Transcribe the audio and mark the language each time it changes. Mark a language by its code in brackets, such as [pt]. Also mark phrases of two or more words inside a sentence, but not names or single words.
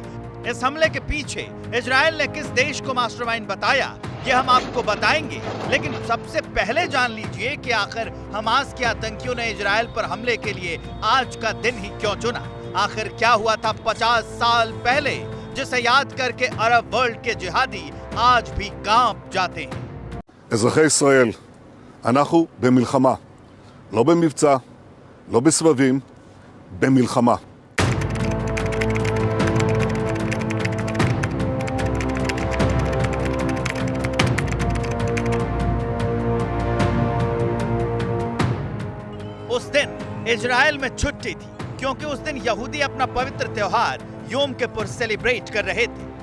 [hi] इस हमले के पीछे इजराइल ने किस देश को मास्टरमाइंड बताया, ये हम आपको बताएंगे, लेकिन सबसे पहले जान लीजिए कि आखिर हमास के आतंकियों ने इजराइल पर हमले के लिए आज का दिन ही क्यों चुना। आखिर क्या हुआ था 50 साल पहले, जिसे याद करके [en] Arab world [hi] के जिहादी आज भी कांप जाते हैं। [he] אזרחי ישראל, אנחנו במלחמה, לא במבצע, לא בסבבים, במלחמה. [hi] उस दिन इजराइल में छुट्टी थी, क्योंकि उस दिन यहूदी अपना पवित्र त्योहार योम किपुर सेलिब्रेट कर रहे थे।